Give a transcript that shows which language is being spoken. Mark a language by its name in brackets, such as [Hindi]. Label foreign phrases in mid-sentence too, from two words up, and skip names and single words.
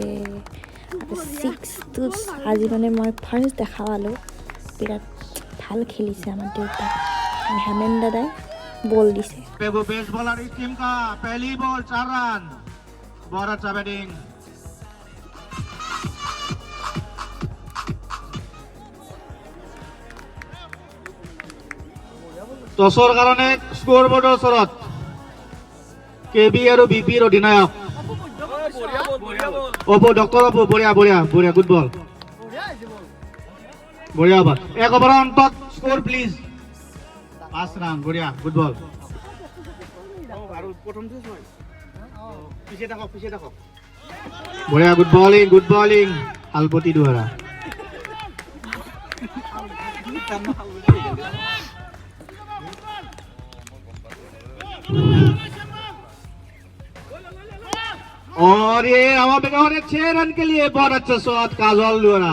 [Assamese] 6টো আজি মানে মই ফাৰ্ষ্ট দেখা পালোঁ। বিৰাট ভাল খেলিছে আমাৰ দেউতাই। হেমেন দাদাই বল দিছে। [English] best bowler [Hindi] इस टीम का पहली बॉल 4 रन। बहुत अच्छा बैटिंग। [Assamese] টছৰ কাৰণে স্কোৰ বৰ্ডৰ ওচৰত কেবি আৰু বিপিৰ অধিনায়ক অপু, ডক্টৰ অপু, বঢ়িয়া বঢ়িয়া বঢ়িয়া, [English] good ball, [Assamese] বঢ়িয়া বল। 1 অভাৰৰ অন্তত [English] score please. [Assamese] 5 ৰান, বঢ়িয়া, [English] good ball. [Assamese] বঢ়িয়া, [English] good bowling, good bowling. [Assamese] আলপতি দুৱাৰা। [Hindi] और ये हवा पे 6 रन के लिए बहुत अच्छा शॉट काजल द्वारा।